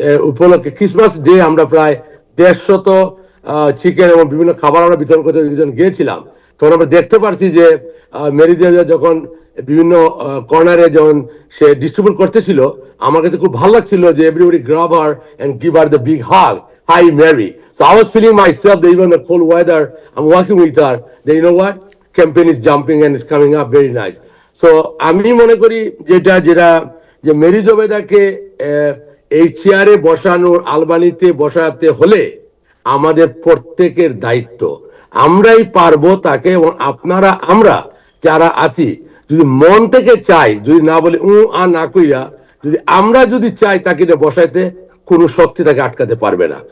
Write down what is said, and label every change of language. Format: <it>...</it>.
<bn>উপলক্ষে Christmas day আমরা প্রায় 150 চিকেন এবং বিভিন্ন খাবার আমরা বিতরণ করতে যখন গিয়েছিলাম, তখন আমরা দেখতে পারছি যে মেরি দেওয়া যখন বিভিন্ন কর্নারে যখন সে ডিস্ট্রিবিউট করতেছিল, আমার কাছে খুব ভালো লাগছিল যে</bn> <en>Everybody grab her and give her the big hug, hi Mary. So I was feeling myself that even in the cold weather, I'm walking with her, that you know what, campaign is jumping and it's coming up very nice.</en> <bn>So আমি মনে করি যেটা যে Mary জবেদাকে এই চেয়ারে বসানোর, আলবানিতে বসাতে হলে আমাদের প্রত্যেকের দায়িত্ব, আমরাই পারবো তাকে, এবং আপনারা আমরা যারা আছি যদি মন থেকে চাই, যদি না বলে না কইয়া, যদি আমরা যদি চাই তাকে বসাইতে, কোনো শক্তি তাকে আটকাতে পারবে না।</bn>